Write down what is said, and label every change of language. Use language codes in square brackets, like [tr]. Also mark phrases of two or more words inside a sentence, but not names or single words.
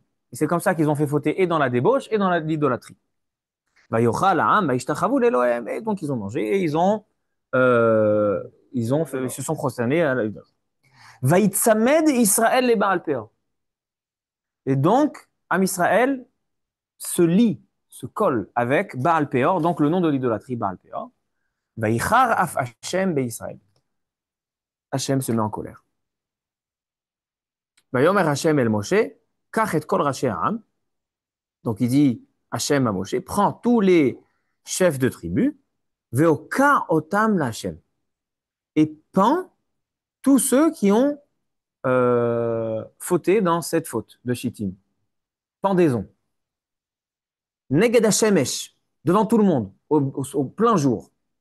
[fr] Et c'est comme ça qu'ils ont fait fauter et dans la débauche et dans l'idolâtrerie. Et donc ils ont mangé et ils se sont prosternés à l'idolâtrie. [he] ויצמד ישראל לבעל פעור. [fr] Et donc, Am Israël se lie se colle avec Baal Peor, donc le nom de l'idolâtrie Baal Peor. [he] ויחר אף השם בישראל. [fr] Hashem se met en colère. [he] ויאמר השם אל משה קח את כל ראשי העם. [fr] Donc il dit Hashem à Moshe, prends tous les chefs de tribu, [he] והוקע אותם להשם, [fr] et pends tous ceux qui ont fauté dans cette faute de Shittim. Pendaison. [he] נגד השמש, [fr] devant tout le monde, au plein jour.